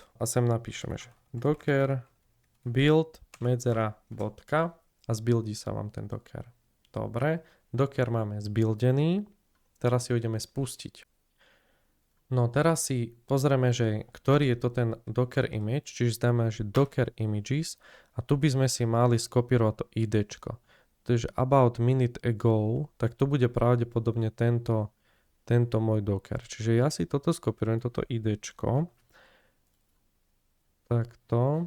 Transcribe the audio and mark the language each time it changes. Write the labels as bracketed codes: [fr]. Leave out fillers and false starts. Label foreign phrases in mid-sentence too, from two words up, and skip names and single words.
[sk] A sem napíšeme, že [en] Docker build [sk] medzera bodka a zbuildí sa vám ten Docker. Dobre, Docker máme zbuildený. Teraz si ho ideme spustiť. No teraz si pozrieme, že ktorý je to ten [en] Docker image, [sk] čiže dáme, že [en] Docker images [sk] a tu by sme si mali skopírovať to idčko. [en] Takže about minute ago, [sk] tak to bude pravdepodobne tento môj Docker. Čiže ja si toto skopírujem, toto idčko. Takto.